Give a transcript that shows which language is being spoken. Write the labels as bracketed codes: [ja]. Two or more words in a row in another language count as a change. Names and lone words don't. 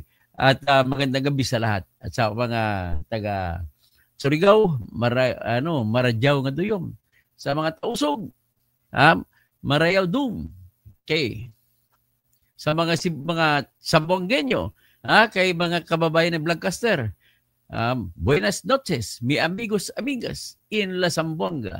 [tl] At magandang gabi sa lahat. At sa mga taga Surigao, [sgd] Maradyaw nga duyom. [tl] Sa mga Tausog, [tsg] Marayaw dum. [tl] Okay. Sa mga Sambuangueño, kay mga kababayan ng Lancaster, [cbk] buenas noches, mi amigos, amigas in La Zamboanga.